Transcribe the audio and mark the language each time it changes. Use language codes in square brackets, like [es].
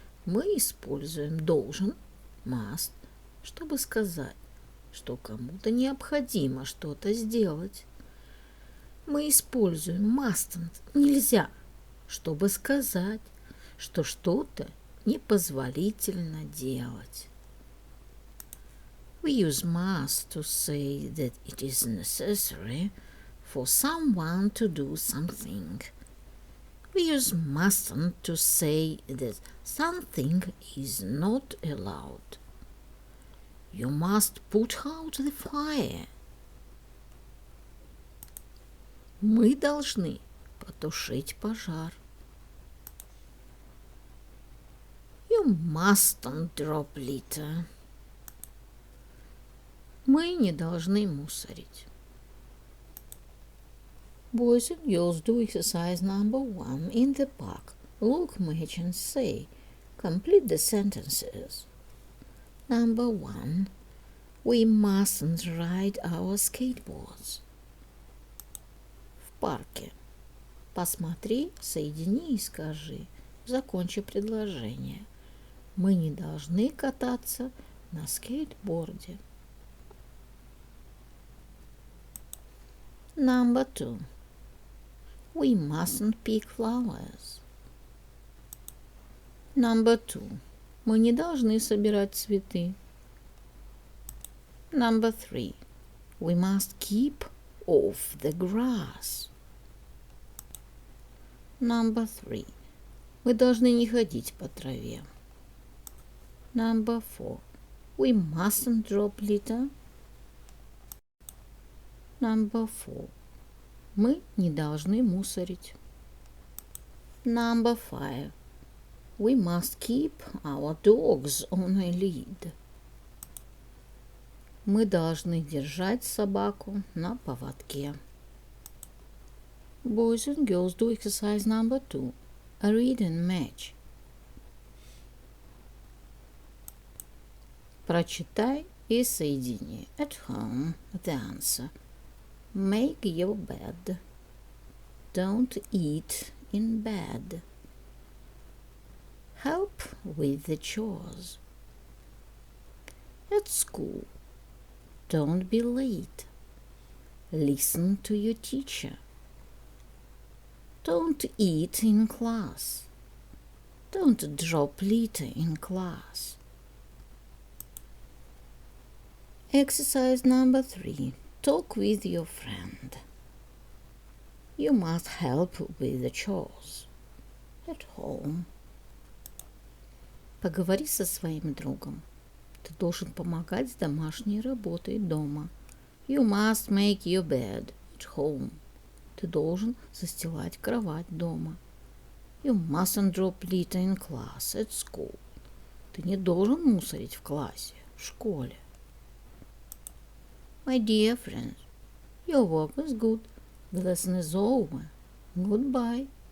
[ru] Мы используем должен, must, чтобы сказать, что кому-то необходимо что-то сделать. Мы используем mustn't, нельзя, чтобы сказать, что что-то непозволительно делать. [en] We use must to say that it is necessary for someone to do something. We use mustn't to say that something is not allowed. You must put out the fire. [ru] Мы должны потушить пожар. [en] You mustn't drop litter. [ru] Мы не должны мусорить. [en] Boys and girls do exercise number 1 in the park. Look, match and say. Complete the sentences. Number 1. We mustn't ride our skateboards. [ru] В парке. Посмотри, соедини и скажи. Закончи предложение. Мы не должны кататься на скейтборде. [en] Number 2. We mustn't pick flowers. Number 2. [ru] Мы не должны собирать цветы. [en] Number 3. We must keep off the grass. Number 3. [ru] Мы должны не ходить по траве. [en] Number 4. We mustn't drop litter. Number 4. [ru] Мы не должны мусорить. [en] Number 5. We must keep our dogs on a lead. [ru] Мы должны держать собаку на поводке. [en] Boys and girls do exercise number 2. Read and match. [ru] Прочитай и соедини. [en] At home, the answer. Make your bed. Don't eat in bed. Help with the chores. At school. Don't be late. Listen to your teacher. Don't eat in class. Don't drop litter in class. Exercise number 3. Talk with your friend. You must help with the chores. At home. [ru] Поговори со своим другом. Ты должен помогать с домашней работой дома. [en] You must make your bed at home. [ru] Ты должен застилать кровать дома. [en] You mustn't drop litter in class at school. [ru] Ты не должен мусорить в классе, в школе. [en] My dear friends, your work was good. The lesson is over. Goodbye.